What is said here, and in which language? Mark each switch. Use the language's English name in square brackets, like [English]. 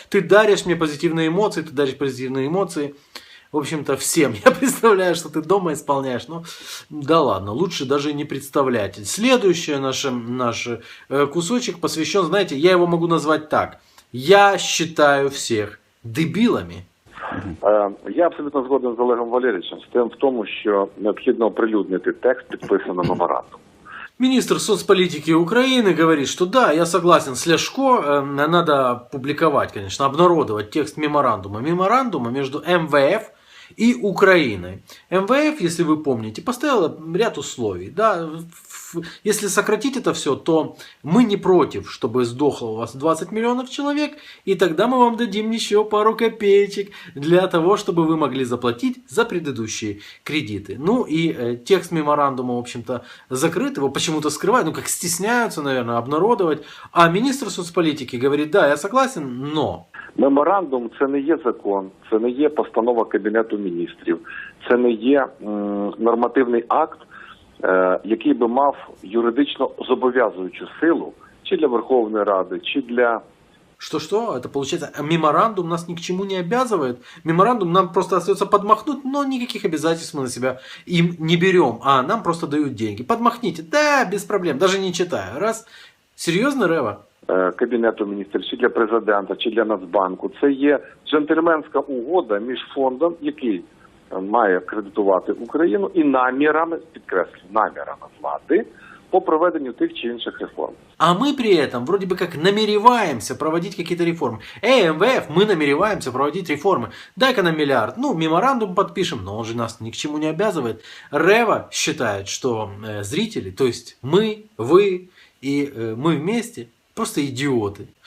[Russian] Ты даришь мне позитивные эмоции, В общем-то, всем. Я представляю, что ты дома исполняешь. Ну, да ладно, лучше даже не представлять. Следующий наш кусочек посвящен, знаете, я его могу назвать так. Я считаю всех дебилами. [Ukrainian] Я абсолютно згоден з Олегом Валерійовичем в тому, що необхідно оприлюднити текст підписаного меморандуму. [Russian] Министр соцполитики Украины говорит, что да, я согласен с Ляшко, надо публиковать, конечно, обнародовать текст меморандума между МВФ и Украиной. МВФ, если вы помните, поставила ряд условий. Да, если сократить это все, то мы не против, чтобы сдохло у вас 20 миллионов человек, и тогда мы вам дадим еще пару копеечек для того, чтобы вы могли заплатить за предыдущие кредиты. Ну и текст меморандума, в общем-то, закрыт, его почему-то скрывают, ну как стесняются, наверное, обнародовать. А министр соцполитики говорит, да, я согласен, но... [Ukrainian] Меморандум – це не є закон, це не є постанова Кабінету міністрів, це не є нормативний акт, який би мав юридично зобов'язуючу силу чи для Верховної Ради, чи для... [Russian] Что? Это получается, меморандум нас ни к чему не обязывает. Меморандум нам просто остается подмахнуть, но никаких обязательств мы на себя им не берем, а нам просто дают деньги. Подмахните, да, без проблем, даже не читая. Раз. Серьезно, Рева? [Ukrainian] Кабінету міністрів, чи для президента, чи для Нацбанку. Це є джентльменська угода між фондом, який має кредитувати Україну, і намірами, підкреслю, намірами влади по проведенню тих чи інших реформ. [Russian] А мы при этом вроде бы как намереваемся проводить какие-то реформы. МВФ, мы намереваемся проводить реформы. Дай-ка нам миллиард. Ну, меморандум подпишем, но он же нас ни к чему не обязывает. Рева считает, что зрители, то есть мы, вы и мы вместе, просто идиоты.